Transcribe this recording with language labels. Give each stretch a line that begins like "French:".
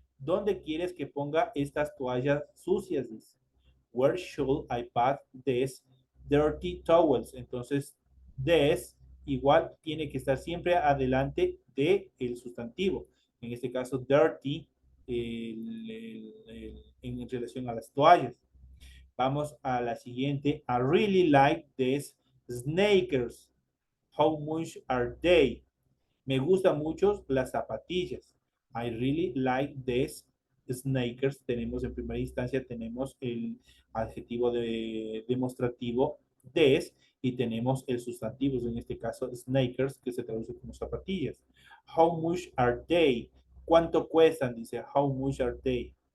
Spanish: ¿Dónde quieres que ponga estas toallas sucias? Dice.
English: Where should I put these dirty towels?
Spanish: Entonces, this igual tiene que estar siempre adelante del sustantivo. En este caso, dirty en relación a las toallas. Vamos a la siguiente.
English: I really like these sneakers. How much are they?
Spanish: Me gustan mucho las zapatillas.
English: I really like these sneakers.
Spanish: Tenemos en primera instancia, tenemos el adjetivo demostrativo des y tenemos el sustantivo, en este caso sneakers, que se traduce como zapatillas.
English: How much are they?
Spanish: ¿Cuánto cuestan? Dice,
English: how much are they?